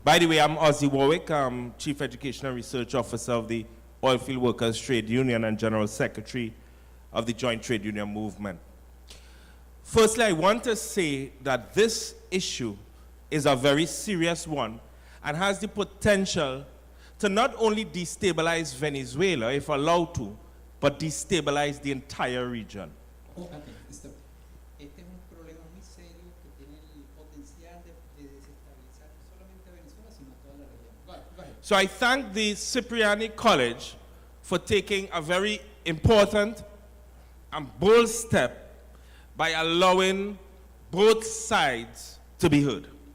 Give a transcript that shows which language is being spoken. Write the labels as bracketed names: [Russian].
[English] By the way, I'm Ozzie Warwick, Chief Education and Research Officer of the Oilfield Workers Trade Union and General Secretary of the Joint Trade Union Movement. Firstly, I want to say that this issue is a very serious one and has the potential to not only destabilize Venezuela, if allowed to, but destabilize the entire region. Oh, okay. [Spanish] Este es un problema muy serio que tiene el potencial de desestabilizar no solamente a Venezuela, sino a toda la región. [English] Go ahead. So I thank the Cipriani College for taking a very important and bold step by allowing both sides to be heard.